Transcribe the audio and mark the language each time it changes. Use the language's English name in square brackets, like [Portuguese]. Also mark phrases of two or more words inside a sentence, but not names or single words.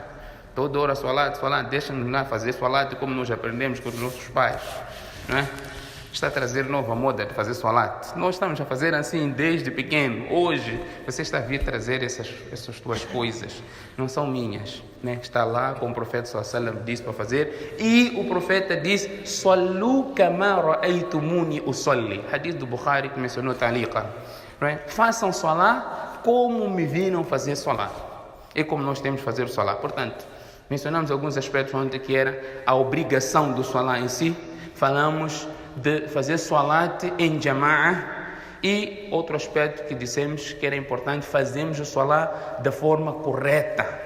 [Portuguese] Toda hora salat, deixa-nos lá fazer salat como nós aprendemos com os nossos pais, não é? Está a trazer nova moda de fazer salat. Nós estamos a fazer assim desde pequeno. Hoje você está a vir trazer essas tuas coisas. Não são minhas, né? Está lá como o profeta [Arabic] صلى الله عليه وسلم [Portuguese] disse para fazer. E o profeta disse: [Arabic] صلوا كما رأيتموني أصلي. [Portuguese] Hadith do Bukhari que mencionou ta'liqan. Façam salat como me viram fazer salat. É como nós temos que fazer o salat. Portanto, mencionamos alguns aspectos ontem que era a obrigação do salat em si. Falamos de fazer salat em jama'a e outro aspecto que dissemos que era importante, fazermos o salat da forma correta.